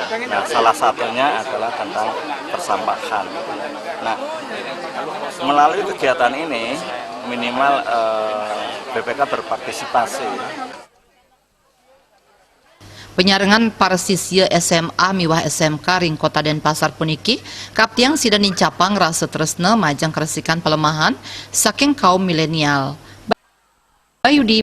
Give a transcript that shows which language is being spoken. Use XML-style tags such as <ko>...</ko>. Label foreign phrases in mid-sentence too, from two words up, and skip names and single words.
<id>Nah, salah satunya adalah tentang persampahan. Nah, melalui kegiatan ini minimal BPK berpartisipasi.</id> <ban>Penyarengan para siswa SMA Miwah SMK ring Kota Denpasar puniki kaptiang sidan incapang rasa tresna majang keresikan pelemahan saking kaum milenial. Bayudi</ban>